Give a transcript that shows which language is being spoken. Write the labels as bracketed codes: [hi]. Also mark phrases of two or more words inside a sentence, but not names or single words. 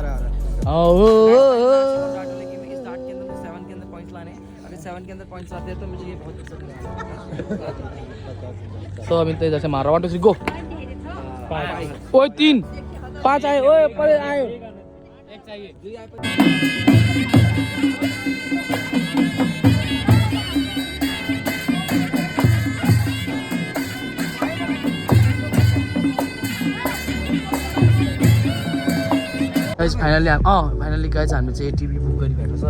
[hi] स्टार्ट के अंदर 7 के अंदर पॉइंट्स लाने हैं। अगर 7 के अंदर पॉइंट्स आते हैं तो मुझे ये बहुत पसंद है। तो अमित ने जैसे मार रहा 1 2 3 गो। ओए 3 5 आए। ओए ऊपर आए। एक चाहिए। [ne] गाइस फाइनली गाइस हामी चाहिँ एटिभी बुक गरिरहेको छ।